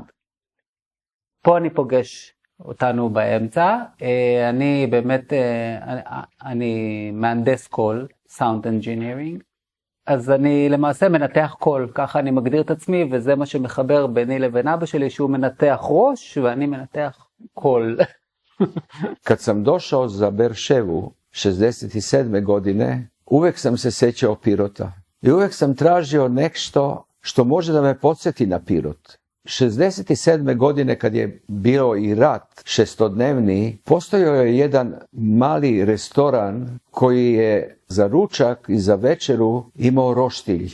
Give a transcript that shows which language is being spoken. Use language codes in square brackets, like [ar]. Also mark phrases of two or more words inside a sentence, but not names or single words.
[he] פה אני פוגש אותנו באמצע. אני באמת, אני מהנדס קול, [en] sound engineering. [he] אז אני למעשה מנתח קול, ככה אני מגדיר את עצמי, וזה מה שמחבר ביני לבין אבא שלי, שהוא mנתח ראש ואני mנתח קול. [sr] Kad sam došao za Berševu 67. godine, uvek sam se sećao Pirota. I uvek sam tražio nešto što može da me podsjeti na Pirot. 67. godine kad je bio i rat šestodnevni, postojao je jedan mali restoran koji je za ručak i za večeru imao roštilj.